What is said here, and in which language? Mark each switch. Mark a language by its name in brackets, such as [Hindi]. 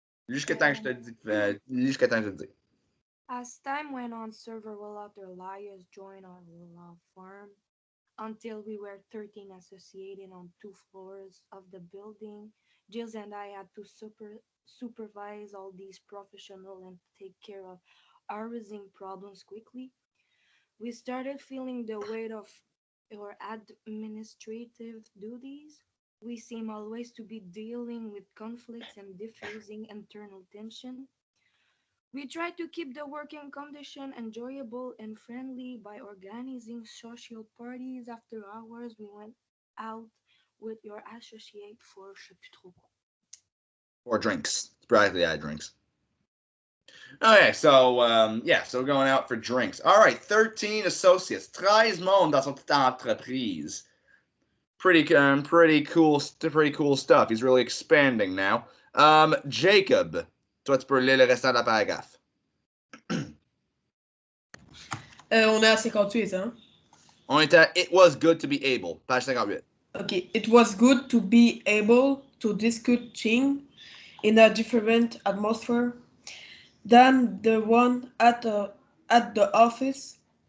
[French] Jusqu'à temps que je te dis. [English] As time went on, several other lawyers joined our law firm until we were 13 associated on 2 floors of the building. Jills and I had to supervise all these professionals and take care of arising problems quickly. We started feeling the weight of our administrative duties. We seem always to be dealing with conflicts and diffusing internal tension. We try to keep the working condition enjoyable and friendly by organizing social parties after hours. We went out with your associate for [French] je sais plus trop quoi. [English] Or drinks. Practically, I had drinks. Okay, so so we're going out for drinks. All right, 13 associates, 13 [French] monde dans son petite entreprise. [English] Pretty cool stuff. He's really expanding now. [French] Jacob, toi tu peux lire le restant de la paragraphe. On est à 58, hein? On est à [English] It was good to be able, page 58. Okay, it was good to be able to discuss things in a different atmosphere than the one at the office.